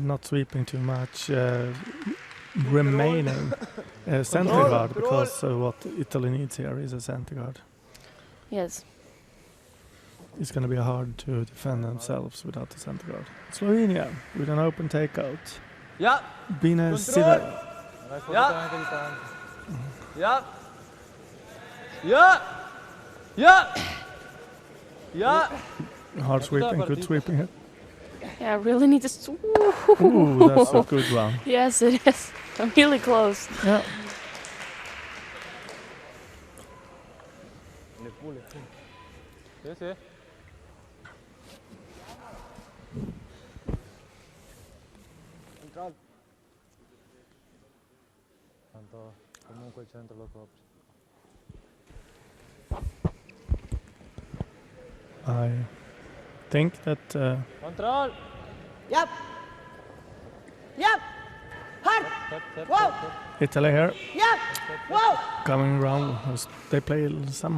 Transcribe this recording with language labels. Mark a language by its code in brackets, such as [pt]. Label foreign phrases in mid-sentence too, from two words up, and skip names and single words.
[en] not sweeping too much. Remaining center guard, because what Italy needs here is a center guard. Yes. It's going to be hard to defend themselves without the center guard. Slovenia with an open takeout. [sl] Ja, Bine Siver. ja. Ja. Ja. Ja. Ja. [en] Hard sweeping, good sweeping here. Yeah, really need to. Ooh, that's a good one. Yes, it is. I'm really close. Yeah. [it] Sì, sì. Tanto comunque il centro lo copre. [en] I think that Control! Yep. Yep. Hard. Set, set, Wow. set, set. Italy here Yep. Wow. coming around. They play some,